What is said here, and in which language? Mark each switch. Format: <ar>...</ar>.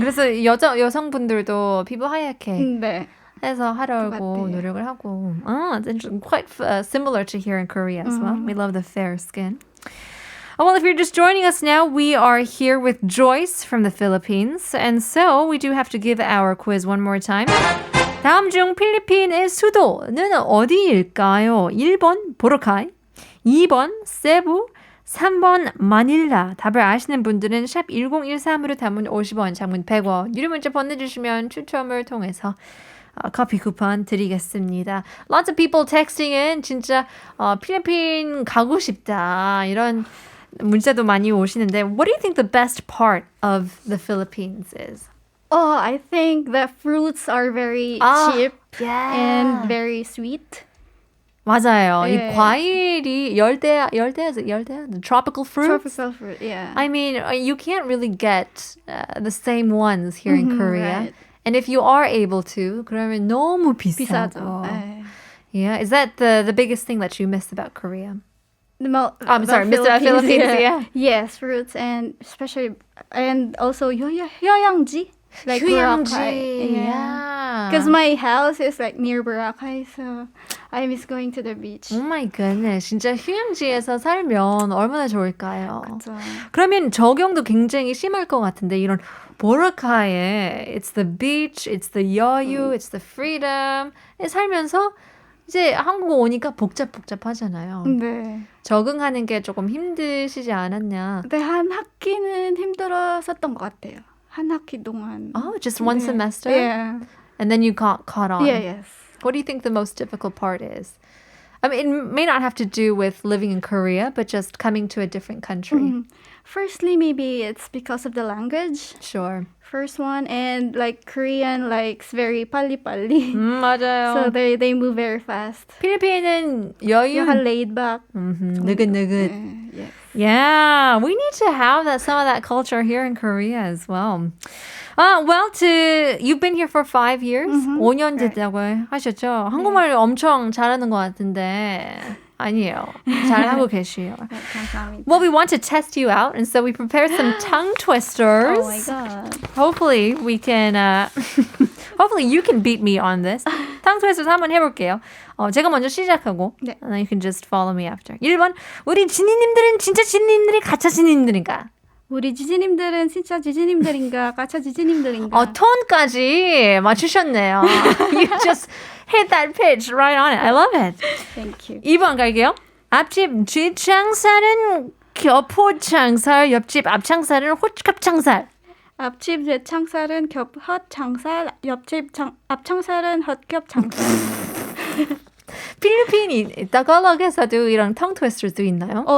<ko>그래서 여성분들도 피부 하얗게 네. 해서 하려고 노력을 하고.</ko> <en>It's interesting. Quite similar to here in Korea as well. We love the fair skin. Well, if you're just joining us now, we are here with Joyce from the Philippines. And so we do have to give our quiz one more time.</en> <ko>다음 중 필리핀의 수도는 어디일까요? 1번 보르카이, 2번 세부, 3번 마닐라. 답을 아시는 분들은 샵 1013으로 단문 50원, 장문 100원. 유료 문자 보내주시면 추첨을 통해서 커피 쿠폰 드리겠습니다.</ko> <en>Lots of people texting in</en> <ko>진짜 필리핀 가고 싶다 이런 문자도 많이 오시는데</ko> <en>What do you think the best part of the Philippines is? I think the fruits are very cheap and very sweet.</en> <ko>맞아요. 네. 이 과일이 열대</ko> <en>tropical fruits. Tropical fruit, yeah. I mean, you can't really get the same ones here in Korea. Right. And if you are able to,</en> <ko>그러면 너무 비싸고. 비싸죠. 네.</ko> <en>Yeah, is that the biggest thing that you miss about Korea? I'm sorry, the miss about Philippines, yeah. Yes, fruits and especially and also 휴양지. Like</en> <ko>휴양지.</ko> <en>Yeah. Because my house is like near Boracay, so I miss going to the beach. Oh my goodness.</en> <ko>진짜 휴양지에서 살면 얼마나 좋을까요? 그렇죠. 그러면 적용도 굉장히 심할 것 같은데 이런 보라카에</ko> <en>it's the beach,</en> <ko>it's the 여유,</ko> <en>it's the freedom</en> <ko>에 살면서 이제 한국 오니까 복잡하잖아요. 네. 적응하는 게 조금 힘드시지 않았냐? 네, 한 학기는 힘들었었던 것 같아요. 한 학기 동안.</ko> <en>Oh, just one semester? Yeah. And then you got caught on. Yeah, yes. What do you think the most difficult part is? I mean, it may not have to do with living in Korea, but just coming to a different country. Firstly, maybe it's because of the language. Sure. First one, and like Korean likes very pali-pali.</en> <ko>맞아요.</ko> <en>So they move very fast.</en> <ko>필리핀은 여유. 약간</ko> <en>laid back.</en> <ko>느긋느긋.</ko> <en>Yes. Yeah, we need to have some of that culture here in Korea as well. You've been here for 5 years?</en> <ko>5년 됐다고 하셨죠? 한국말 엄청 잘하는 것 같은데 아니에요. 잘하고 계시요. 네, 감사합니다.</ko> <en>Well, we want to test you out, and so we prepared some tongue twisters. Oh my god. Hopefully we can, hopefully you can beat me on this.</en> <ko>tongue twisters 한번 해볼게요. 제가 먼저 시작하고, 네.</ko> <en>and then you can just follow me after.</en> <ko>1번, 우리 지니님들은 진짜 지니님들이 가짜 지니님들인가? 우리 지지님들은 진짜 지지님들인가 가짜 지지님들인가? 톤까지 맞추셨네요.</ko> <en>You just hit that pitch right on it. I love it. Thank you.</en> <ko>2번 갈게요. 앞집 뒷창살은 겹호창살, 옆집 앞창살은 호cap창살. 앞집 뒷창살은 겹헛창살, 옆집 앞창살은 헛겹창살. 필리핀이 따갈락에서도 이런 tongue twisters 있나요?</ko>